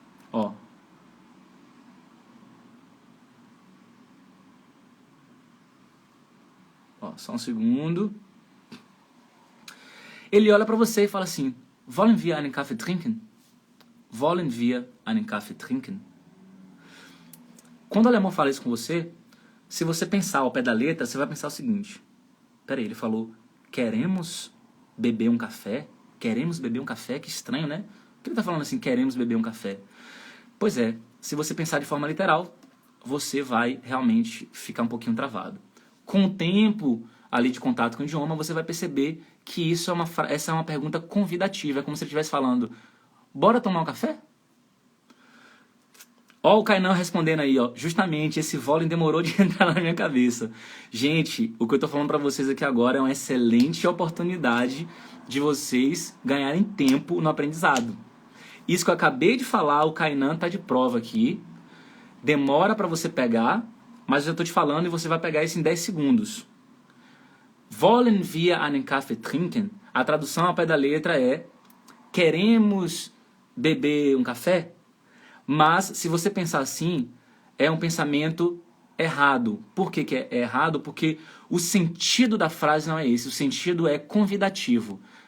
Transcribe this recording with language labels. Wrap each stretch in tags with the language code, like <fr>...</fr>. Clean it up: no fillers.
<pt>Ó. Ó, só um segundo. Ele olha para você e fala assim:</pt> <de>Wollen wir einen Kaffee trinken? Wollen wir einen Kaffee trinken?</de> <pt>Quando o alemão fala isso com você, se você pensar ao pé da letra, você vai pensar o seguinte: peraí, ele falou, queremos beber um café? Queremos beber um café? Que estranho, né? Por que ele tá falando assim, queremos beber um café? Pois é, se você pensar de forma literal, você vai realmente ficar um pouquinho travado. Com o tempo ali de contato com o idioma, você vai perceber que essa é uma pergunta convidativa. É como se ele estivesse falando, bora tomar um café? Ó o Kainan respondendo aí, ó. Justamente, esse volume demorou de entrar na minha cabeça. Gente, o que eu tô falando pra vocês aqui agora é uma excelente oportunidade de vocês ganharem tempo no aprendizado. Isso que eu acabei de falar, o Kainan tá de prova aqui. Demora pra você pegar, mas eu tô te falando e você vai pegar isso em 10 segundos.</pt> <de>Wollen wir einen Kaffee trinken?</de> <pt>A tradução ao pé da letra é queremos beber um café? Mas, se você pensar assim, é um pensamento errado. Por que que é errado? Porque o sentido da frase não é esse. O sentido é convidativo.</pt>